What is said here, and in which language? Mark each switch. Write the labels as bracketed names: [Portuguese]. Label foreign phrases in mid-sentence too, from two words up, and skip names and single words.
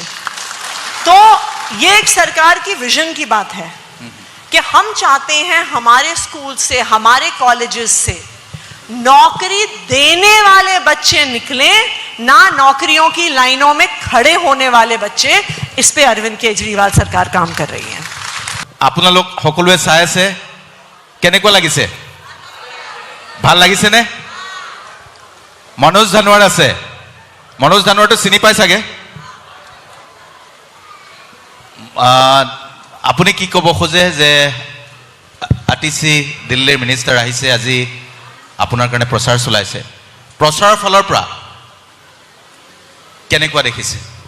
[Hindi] तो ये एक सरकार की विजन की बात है कि हम चाहते हैं हमारे स्कूल से, हमारे कॉलेजेस से नौकरी देने वाले बच्चे निकलें, ना नौकरियों की लाइनों में खड़े होने वाले बच्चे। इस पे अरविंद केजरीवाल सरकार काम कर रही है। [Assamese] আপোনালোক সকলোৱে চাই আছে, কেনেকুৱা লাগিছে? ভাল লাগিছে নে? মনোজ ধানোৱাৰ আছে, মনোজ ধানোৱাৰটো চিনি পাই চাগে? আপুনি কি ক'ব খোজে যে আতিশী দিল্লীৰ মিনিষ্টাৰ আহিছে আজি আপোনাৰ কাৰণে প্ৰচাৰ চলাইছে প্ৰচাৰৰ ফলৰ পৰা কেনেকুৱা দেখিছে